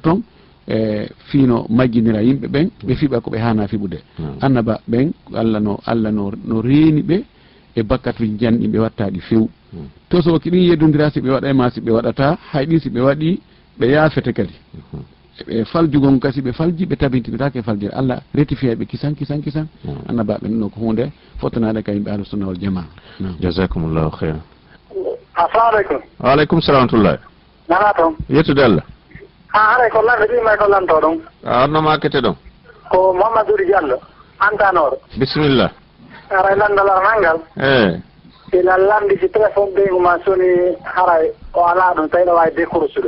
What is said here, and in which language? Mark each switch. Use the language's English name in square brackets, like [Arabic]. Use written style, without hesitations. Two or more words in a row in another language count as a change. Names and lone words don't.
[Fula] ton e fiino majjinira yimɓe ɓen ɓe fiɓa ko ɓe hana fiɓude annaba ɓen Allah no reeni ɓe e bakkatuji janɗi ɓe wattaɗi few to so kiɗin yeddodira si ɓe waɗa ma si ɓe waɗata hayɗi si ɓe waɗi ɓe yaafete kadi ɓe faljugol kasi ɓe falji ɓe tabintinitake faljire Allah rectifie ɓe kisan annaba ɓen ɗo ko hunde fotanade ka yimɓe [Arabic] أهل السنة والجماعة جزاكم الله خيرا السلام عليكم وعليكم السلام ورحمة الله [Fula] nana toon yettude Allah haray ko lande ɗimay ko lanto ɗon arno makete ɗon ko Mamadou Diallo antanoro bisimillah haray landala nangal ila landi si téléphone ɓeygu ma soni haray o ala ɗum tawi ɗo wawi décrochude